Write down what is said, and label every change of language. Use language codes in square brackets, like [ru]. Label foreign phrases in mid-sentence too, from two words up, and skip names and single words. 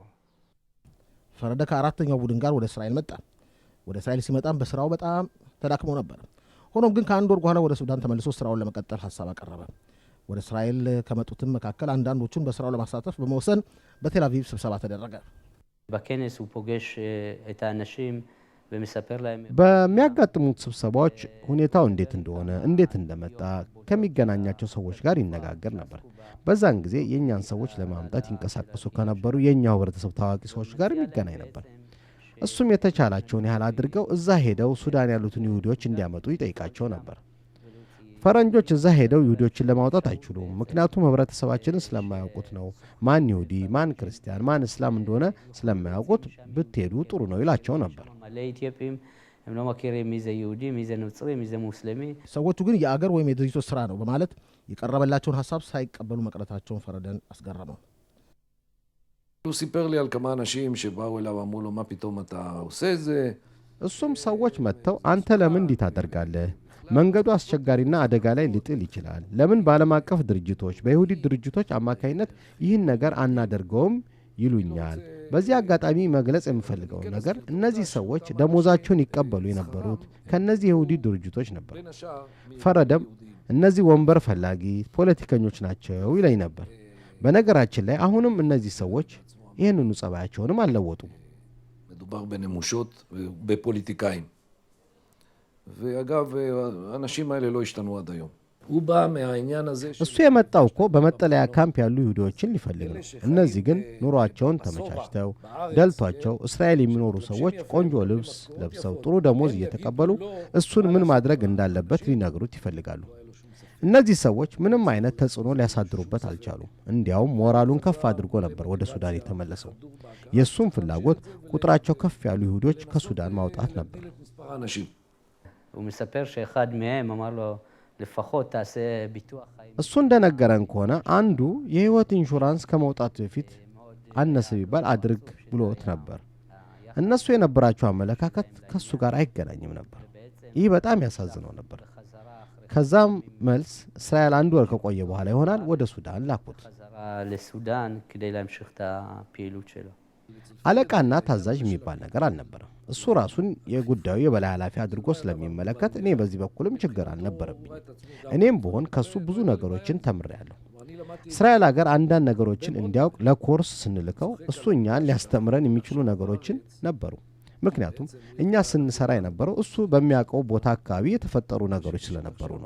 [am] ፈረደ ከአራተኛው ቡድን ጋር ወደ እስራኤል መጣ። ወደ እስራኤል ሲመጣም በስራው በጣም ተዳክሞ ነበር። ሆኖም ግን ከአንድ ወር በኋላ ወደ ሱዳን ተመልሶ ስራውን ለመቀጠል ሐሳብ አቀረበ። ወደ እስራኤል ከመጡትም መካከል አንዳንዶቹን በስራው ለማሳተፍ በመወሰን በቴል አቪቭ ስብሰባ ተደረገ። [he] בכנס הוא פוגש את האנשים ומספר להם [am] በሚያጋጥሙት ስብሰባዎች ሁኔታው እንዴት እንደሆነ እንዴት እንደመጣ ከሚገናኛቸው ሰዎች ጋር ይነጋገር ነበር። በዛን ጊዜ የኛን ሰዎች ለማምጣት ይንቀሳቀሱ ከነበሩ የኛው ህብረተሰብ ታዋቂ ሰዎች ጋር ይገናኝ ነበር። እሱም የተቻላቸውን ያህል አድርገው እዛ ሄደው ሱዳን ያሉትን ይሁዲዎች እንዲያመጡ ይጠይቃቸው ነበር። ፈረንጆች እዛ ሄደው ይሁዲዎችን ለማውጣት አይችሉም፣ ምክንያቱም ህብረተሰባችንን ስለማያውቁት ነው። ማን ይሁዲ፣ ማን ክርስቲያን፣ ማን እስላም እንደሆነ ስለማያውቁት ብትሄዱ ጥሩ ነው ይላቸው ነበር። [he] הם לא מכירים מי זה יהודי, מי זה נוצרי, מי זה מוסלמי. [am] ሰዎቹ ግን የአገር ወይም የድርጅቶች ስራ ነው በማለት የቀረበላቸውን ሐሳብ ሳይቀበሉ መቅረታቸውን ፈረደን አስገረመው። [he] הוא סיפר לי על כמה אנשים שבאו אליו ואמרו לו, מה פתאום אתה עושה את זה? [am] እሱም ሰዎች መጥተው አንተ ለምን እንዲህ ታደርጋለህ? መንገዱ አስቸጋሪና አደጋ ላይ ሊጥል ይችላል። ለምን በዓለም አቀፍ ድርጅቶች በይሁዲ ድርጅቶች አማካይነት ይህን ነገር አናደርገውም ይሉኛል። በዚህ አጋጣሚ መግለጽ የምፈልገው ነገር እነዚህ ሰዎች ደሞዛቸውን ይቀበሉ የነበሩት ከነዚህ ይሁዲ ድርጅቶች ነበር። ፈረደም እነዚህ ወንበር ፈላጊ ፖለቲከኞች ናቸው ይለኝ ነበር። በነገራችን ላይ አሁንም እነዚህ ሰዎች ይህንኑ ጸባያቸውንም አልለወጡም። [he] מדובר בנמושות ובפוליטיקאים. ואגב, האנשים האלה לא השתנו עד היום. הוא בא מהעניין הזה... [am] እሱ የመጣው እኮ በመጠለያ ካምፕ ያሉ ይሁዲዎችን ሊፈልግ ነው። እነዚህ ግን ኑሯቸውን ተመቻችተው ደልቷቸው እስራኤል የሚኖሩ ሰዎች ቆንጆ ልብስ ለብሰው ጥሩ ደሞዝ እየተቀበሉ እሱን ምን ማድረግ እንዳለበት ሊነግሩት ይፈልጋሉ። እነዚህ ሰዎች ምንም አይነት ተጽዕኖ ሊያሳድሩበት አልቻሉም። እንዲያውም ሞራሉን ከፍ አድርጎ ነበር ወደ ሱዳን የተመለሰው። የእሱም ፍላጎት ቁጥራቸው ከፍ ያሉ ይሁዶች ከሱዳን ማውጣት ነበር። [he] הוא מספר שאחד מהם אמר לו לפחות תעשה ביטוח חיים. [am] እሱ እንደነገረን ከሆነ አንዱ የህይወት ኢንሹራንስ ከመውጣቱ በፊት አነሰ ቢባል አድርግ ብሎት ነበር። እነሱ የነበራቸው አመለካከት ከሱ ጋር አይገናኝም ነበር። ይህ በጣም ያሳዝነው ነበር። ከዛም መልስ እስራኤል አንድ ወር ከቆየ በኋላ ይሆናል ወደ ሱዳን ላኩት። [he] לסודאן כדי להמשיך את הפעילות שלו. [am] አለቃና ታዛዥ የሚባል ነገር አልነበረም። እሱ ራሱን የጉዳዩ የበላይ ኃላፊ አድርጎ ስለሚመለከት እኔ በዚህ በኩልም ችግር አልነበረብኝ። እኔም ብሆን ከሱ ብዙ ነገሮችን ተምሬያለሁ። እስራኤል ሀገር አንዳንድ ነገሮችን እንዲያውቅ ለኮርስ ስንልከው እሱ እኛን ሊያስተምረን የሚችሉ ነገሮችን ነበሩ። ምክንያቱም እኛ ስንሰራ የነበረው እሱ በሚያውቀው ቦታ አካባቢ የተፈጠሩ ነገሮች ስለነበሩ ነው።